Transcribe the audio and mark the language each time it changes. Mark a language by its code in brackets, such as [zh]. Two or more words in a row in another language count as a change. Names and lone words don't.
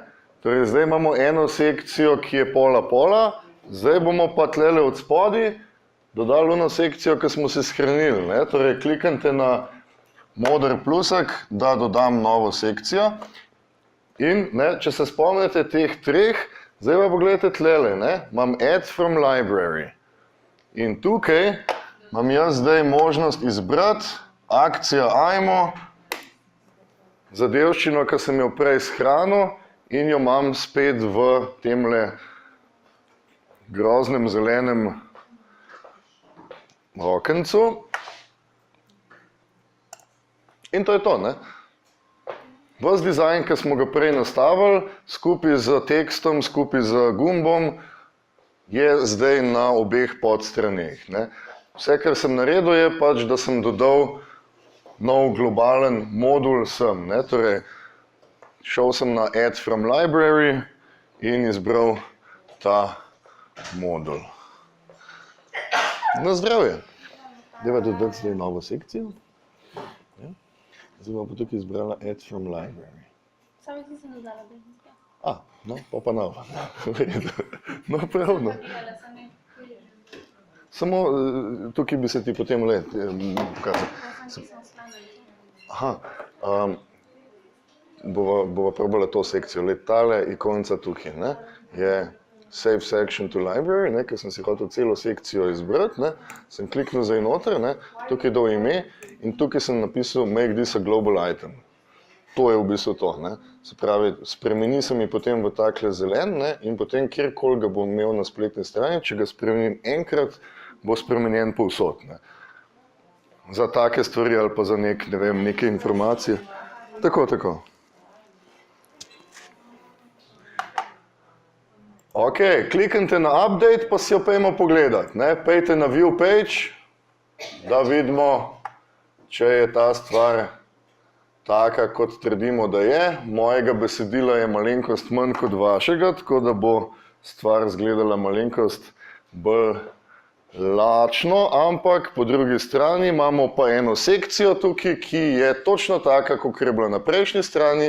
[sl] Torej, zdaj imamo eno sekcijo, ki je pola, zdaj bomo pa tlele od spodaj dodali eno sekcijo, ki smo si shranili, ne? Torej, kliknite na moder plusek, da dodam novo sekcijo. In ne, če se spomnite teh treh, zdaj pa pogledajte tlele, ne, imam [en] add from library. [sl] In tukaj imam jaz zdaj možnost izbrati akcijo ajmo, zadevščino, ki sem jo prej shranil in jo imam spet v temle groznem zelenem rokencu. In to je to, ne? Ves dizajn, ki smo ga prej nastavili, skupaj z tekstom, skupaj z gumbom, je zdaj na obeh podstraneh, ne? Vse, kar sem naredil, je pač, da sem dodal nov globalen modul sem, ne? Torej, šel sem na [en] add from library [sl] in izbral ta modul. Na zdravje. Deva dodati zdaj novo sekcijo. Ja. Zdaj bom pa tukaj izbrala [en] add from library. [sl] Samo ti sem dodala behnike. No, pa novo. No, pravno. Samo tukaj bi se ti potem pokazal. Bova probala to sekcijo. Tale ikonca tukaj, ne, je [en] Save section to library, [sl] ne, ker sem si hotel celo sekcijo izbrati, ne, sem kliknil zdaj noter, ne, tukaj dal ime in tukaj sem napisal [en] make this a global item. [sl] To je v bistvu to, ne. Se pravi, spremeni se mi potem v takle zelen, ne, in potem kjerkoli ga bom imel na spletni strani, če ga spremenim enkrat, bo spremenjen povsod, ne. Za take stvari ali pa za ne vem, neke informacije. Tako. Ok, kliknite na update, pa si jo pojmo pogledati, ne, pejte na [en] view page, [sl] da vidimo, če je ta stvar taka, kot trdimo, da je. Mojega besedila je malenkost manj kot vašega, tako da bo stvar izgledala malenkost bolj lačno, ampak po drugi strani imamo pa eno sekcijo tukaj, ki je točno taka, kot je bila na prejšnji strani.